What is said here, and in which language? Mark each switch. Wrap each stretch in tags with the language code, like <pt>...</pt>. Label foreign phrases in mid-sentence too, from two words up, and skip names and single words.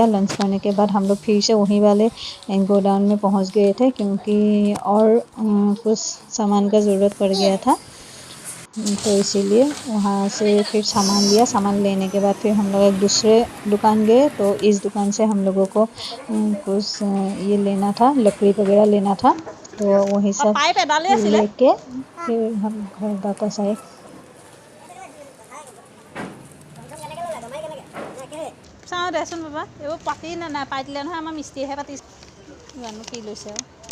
<hi>लंच करने के बाद हम लोग फिर से वहीं वाले गोडाउन में पहुँच गए थे क्योंकि और कुछ सामान का ज़रूरत पड़ गया था, तो इसीलिए वहाँ से फिर सामान लिया। सामान लेने के बाद फिर हम लोग एक दूसरे दुकान गए, तो इस दुकान से हम लोगों को कुछ ये लेना था, लकड़ी वगैरह लेना था, तो वही सब लेके फिर हम घर वापस आए।</hi> <as>চাওঁ দেচোন বাবা, এইবোৰ পাতি নাপাই দিলে নহয়, আমাৰ মিস্ত্ৰীয়েহে পাতিছে, জানো কি লৈছে আৰু।</as>